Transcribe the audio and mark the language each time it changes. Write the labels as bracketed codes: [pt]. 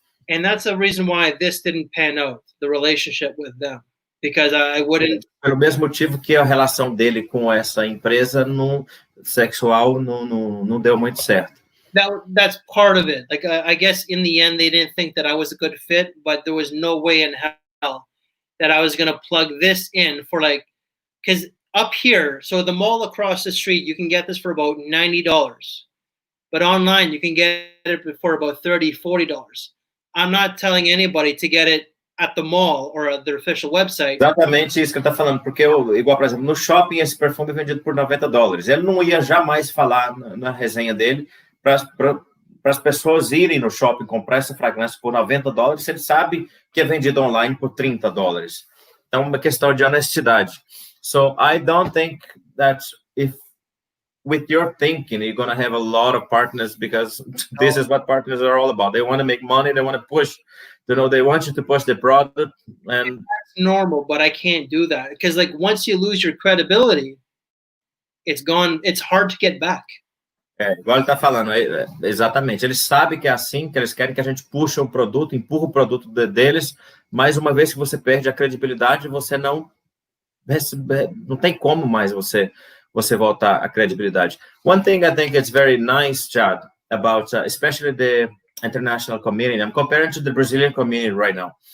[en] And that's the reason why this didn't pan out, the relationship with them. Because I wouldn't. [pt] Pelo mesmo motivo que a relação dele com essa empresa sexual não deu muito certo. [en] That's part of it. Like I guess in the end they didn't think that I was a good fit, but there was no way in hell that I was gonna plug this in for because up here, so the mall across the street, you can get this for about $90. but online you can get it for about $30, $40. I'm not telling anybody to get it at the mall or their official website. [pt] Exatamente isso que ele está falando, porque, igual, por exemplo, no shopping esse perfume é vendido por $90. Ele não ia jamais falar na resenha dele para as pessoas irem no shopping comprar essa fragrância por $90, se ele sabe que é vendido online por $30. Então, uma questão de honestidade. [en] So, I don't think that if with your thinking, you're going to have a lot of partners, because this is what partners are all about. They want to make money. They want to push, they want you to push the product. And that's normal, but I can't do that. Because like once you lose your credibility, it's gone. It's hard to get back. [pt] Igual ele está falando, exatamente. Eles sabem que é assim, que eles querem que a gente puxe o produto, empurra o produto deles, mas uma vez que você perde a credibilidade, você não tem como mais você voltar à credibilidade. [en] One thing I think it's very nice, Chad, about especially the international community. I'm comparing to the Brazilian community right now.